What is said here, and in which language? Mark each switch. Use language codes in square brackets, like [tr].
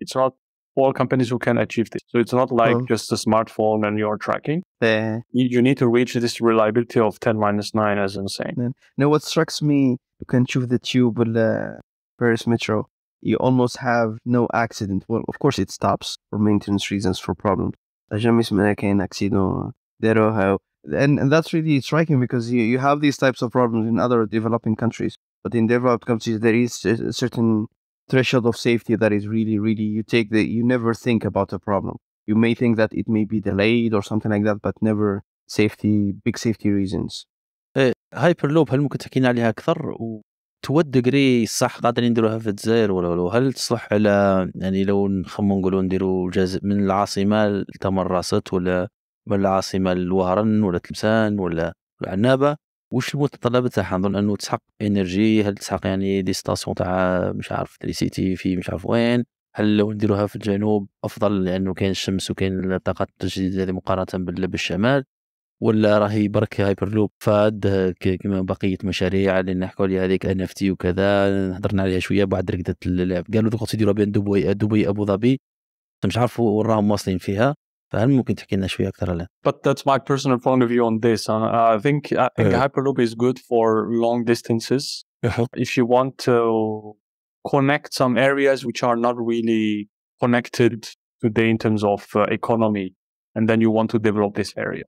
[en] It's not all companies who can achieve this. So it's not like just a smartphone and you're tracking. You need to reach this reliability of 10-9, as I'm saying. Now, what strikes me, you can choose the tube with Paris Metro. You almost have no accident. Well, of course, it stops for maintenance reasons, for problems. [fr] jamais [ar] سمعنا كاين accident داروها. [en] And that's really striking because you have these types of problems in other developing countries. But in developed countries, there is a certain threshold of safety that is really, you never think about a problem. You may think that it may be delayed or something like that, but never big safety reasons. [ar] هايبرلوب هل ممكن تحكينا عليها أكثر؟ تو ديجري صح قادرين نديروها في الجزائر ولا هل تصلح على يعني لو نخمم نقولوا نديروا من العاصمة لتمرست ولا من العاصمة للوهران ولا تلمسان ولا العنابة؟ وش المتطلبات تاعها؟ نظن انه تسحق انرجي، هل تسحق يعني دي ستاسيون تاع مش عارف تريسيتي في مش عارف وين؟ هل لو نديروها في الجنوب افضل لانه كاين الشمس وكاين الطاقات التجديديه هذه مقارنه بالشمال؟ ولا راهي برك هايبرلوب فاد كما بقيه مشاريع اللي نحكوا عليها هذيك NFT وكذا هضرنا عليها شويه بعد رقدت اللعب، قالوا دوك تديروا بين دبي ابو ظبي مش عارف وراهم واصلين فيها، فهل ممكن تحكي لنا شويه اكثر عليها؟ [en] But that's my personal point of view on this. I think Hyperloop is good for long distances. If you want to connect some areas which are not really connected today in terms of economy, and then you want to develop this area.